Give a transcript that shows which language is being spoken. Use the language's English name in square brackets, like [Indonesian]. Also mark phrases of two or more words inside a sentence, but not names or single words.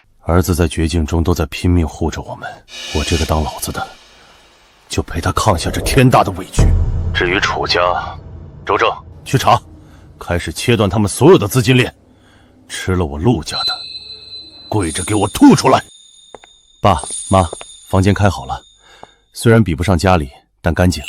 [Chinese] 兒子在絕境中都在拼命護着我們，我這個當老子的就陪他抗下這天大的委屈。至於楚家，周正去查，開始切斷他們所有的資金鏈，吃了我陸家的，跪着給我吐出來。爸媽，房間開好了，雖然比不上家裡，但乾淨。